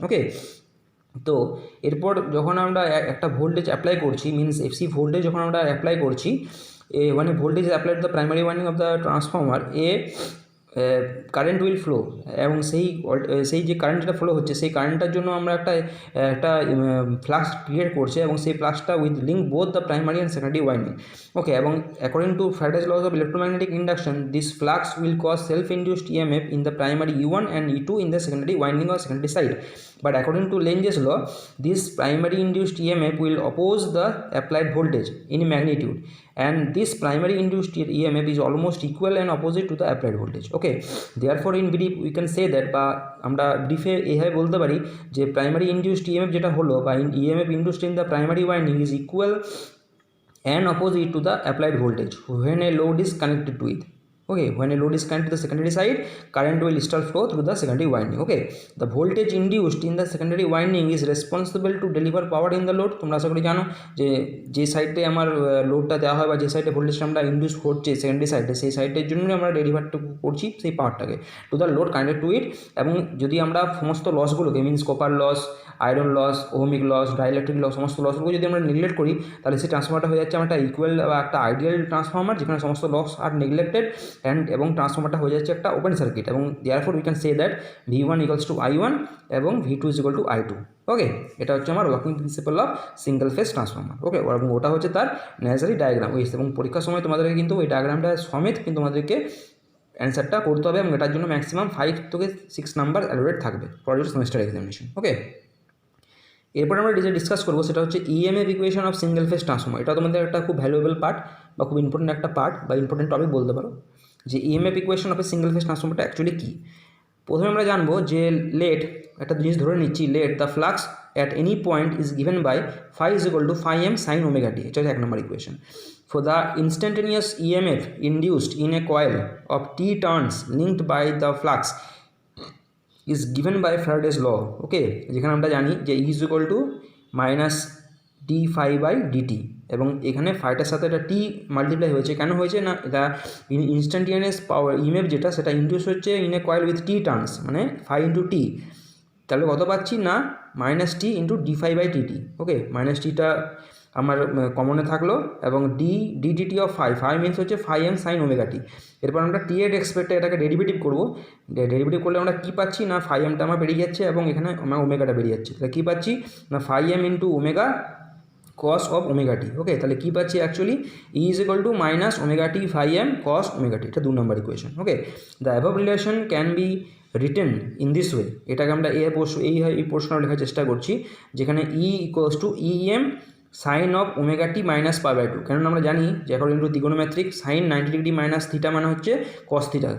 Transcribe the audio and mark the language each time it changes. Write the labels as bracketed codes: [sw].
[bn] ওকে, তো এরপর যখন আমরা একটা ভোল্টেজ অ্যাপ্লাই করছি, মিনস এফসি ভোল্টেজ যখন আমরা অ্যাপ্লাই করছি, [en] when a voltage is applied to the primary winding of the transformer, a current will flow, [bn] এবং সেই যে কারেন্ট যেটা ফ্লো হচ্ছে সেই কারেন্টটার জন্য আমরা একটা ফ্লাক্স ক্রিয়েট করছে, এবং সেই ফ্লাক্সটা [en] With link both the primary and secondary winding. Okay, এবং according to Faraday's law of electromagnetic induction, this flux will cause self induced EMF in the primary E1 and E2 in the secondary winding or secondary side. But according to Lenge's law, this primary induced EMF will oppose the applied voltage in magnitude, and this primary induced EMF is almost equal and opposite to the applied voltage. Okay, therefore in brief we can say that, [bn] বা আমরা ব্রিফে এইভাবে বলতে পারি যে primary induced EMF যেটা হলো [en] বা EMF induced in the primary winding is equal and opposite to the applied voltage when a load is connected to it. Okay, when a load is connected to the secondary side, current will start flow through the secondary winding. Okay, the voltage induced in the secondary winding is responsible to deliver power in the load. [bn] তোমরা আশা করি জানো যে সাইডে আমার লোডটা দেওয়া হয় বা যে সাইডে ভোল্টেজটা আমরা ইন্ডিউস করছি সেকেন্ডারি সাইডে, সেই সাইডের জন্যই আমরা ডেলিভারটা করছি সেই পাওয়ারটাকে [en] To the load connected to it. [bn] এবং যদি আমরা সমস্ত লসগুলোকে, means copper loss, iron loss, ohmic loss, dielectric loss, সমস্ত লসগুলো যদি আমরা নেগলেক্ট করি, তাহলে সেই ট্রান্সফরমারটা হয়ে যাচ্ছে আমার একটা ইকুয়াল বা একটা আইডিয়াল ট্রান্সফরমার যেখানে সমস্ত লস আর নেগলেক্টেড, এবং ট্রান্সফরমারটা হয়ে যাচ্ছে একটা ওপেন সার্কিট, এবং [en] Therefore we can say that V1 equals to I1 এবং V2 is equal to I2। [bn] ওকে, এটা হচ্ছে আমার working principal of single phase transformer. ওকে, এবং ওটা হচ্ছে তার নেসেসারি ডায়াগ্রাম। এবং পরীক্ষার সময় তোমাদেরকে কিন্তু ওই ডায়াগ্রামটা সমেত কিন্তু তোমাদেরকে অ্যান্সারটা করতে হবে, এবং এটার জন্য ম্যাক্সিমাম 5 থেকে 6 নাম্বার অ্যালোরেট থাকবে [en] For your semester examination. [bn] ওকে, এরপর আমরা যেটা ডিসকাস করবো সেটা হচ্ছে EMF equation of single phase transformer. এটা তোমাদের একটা খুব ভ্যালুয়েবল পার্ট বা খুব ইম্পর্টেন্ট একটা পার্ট বা ইম্পর্টেন্ট টপিক বলতে পারো, যে EMF equation of a single phase ট্রান্সফরমারটা actually কী। প্রথমে আমরা জানবো যে লেট একটা জিনিস ধরে নিচ্ছি, [en] Let the flux at any point is given by phi is equal to phi m sin omega t. [bn] এটা হচ্ছে 1 নম্বর equation. [en] For the instantaneous EMF induced in a coil of t turns linked by the flux is given by Faraday's law. [bn] ওকে, যেখানে আমরা জানি যে [en] E is equal to minus d phi by dt, [bn] এবং এখানে fighter সাথে একটা টি multiply হয়েছে। কেন হয়েছে না, এটা ইনস্ট্যান্টিনিয়াস পাওয়ার ইএমএফ যেটা সেটা ইন্ডিউস হচ্ছে [en] in a coil with T turns, [bn] মানে ফাই ইন্টু টি। তাহলে কত পাচ্ছি না, minus T into D phi by TT. Okay, minus টিটা আমার কমনে থাকলো, এবং ডিটি অফ ফাই মিনস হচ্ছে phi M sine omega t. এরপর আমরা টি এর এক্সপেক্টে এটাকে ডেরিভেটিভ করবো। ডেরিভেটিভ করলে আমরা কী পাচ্ছি না, ফাই এমটা আমার বেরিয়ে যাচ্ছে এবং এখানে আমার ওমেগাটা বেরিয়ে যাচ্ছে। তাহলে কী পাচ্ছি না, phi M into omega cos of omega t। ওকে, তাহলে কী পাচ্ছি actually E is equal to minus omega t phi m cos omega t। এটা 2 নম্বর equation. [en] Okay, the above relation can be written in this way. [bn] এটাকে আমরা এই প্রশ্নটা লেখার চেষ্টা করছি, যেখানে E equals to EM sign of omega t minus pi by two. কেননা আমরা জানি যে according to ত্রিগোনোমেট্রিক sign 90 degree minus theta মানে হচ্ছে কস থিটা।